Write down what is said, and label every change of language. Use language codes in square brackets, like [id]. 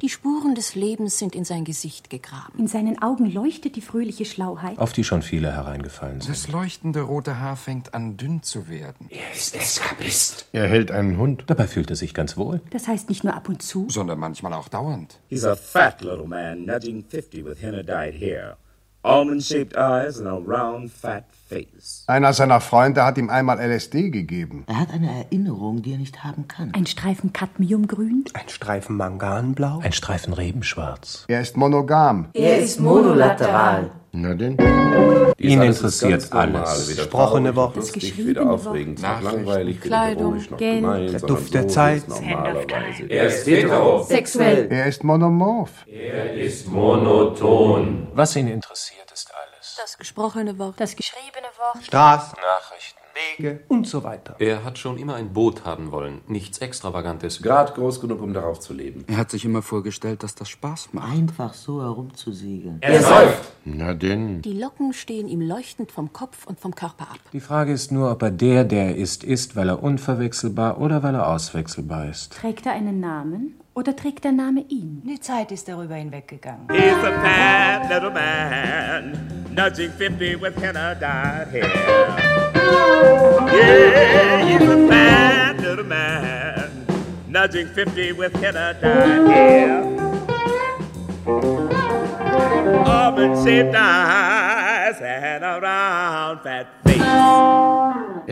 [de] Die Spuren des Lebens sind in sein Gesicht gegraben. In seinen Augen leuchtet die fröhliche Schlauheit. Auf die schon viele hereingefallen sind. Das leuchtende rote Haar fängt an, dünn zu werden. Er ist Eskapist. Er hält einen Hund. Dabei fühlt er sich ganz wohl. Das heißt nicht nur ab und zu. Sondern manchmal auch dauernd. [en] He's a fat little man, nudging 50 with henna dyed hair. Almond-shaped eyes and a round fat face. [de] Einer seiner Freunde hat ihm einmal LSD gegeben. Er hat eine Erinnerung, die er nicht haben kann. Ein Streifen Cadmiumgrün. Ein Streifen Manganblau. Ein Streifen Rebenschwarz. Er ist monogam. Er ist monolateral. Na denn? Ihn interessiert alles. Gesprochene Wort. Das geschriebene Wort. Nachricht. Kleidung. Geld. Der Duft der Zeit. Er ist hetero. Sexuell. Er ist monomorph. Er ist monoton. Was ihn interessiert, ist alles. Das gesprochene Wort. Das geschriebene Wort. Straßen. Nachrichten. Wege. Und so weiter. Er hat schon immer ein Boot haben wollen. Nichts Extravagantes. Gerade groß genug, um darauf zu leben. Er hat sich immer vorgestellt, dass das Spaß macht. Einfach so herumzusegeln. Er säuft. Na denn? Die Locken stehen ihm leuchtend vom Kopf und vom Körper ab. Die Frage ist nur, ob er der, der er ist, ist, weil er unverwechselbar oder weil er auswechselbar ist. Trägt er einen Namen oder trägt der Name ihn? Die Zeit ist darüber hinweggegangen. [en] He's a bad little man, nudging 50 with henna dyed hair. Yeah, he's a bad little man, nudging 50 with henna dyed hair. Auburn-shaped eyes and a round fat face.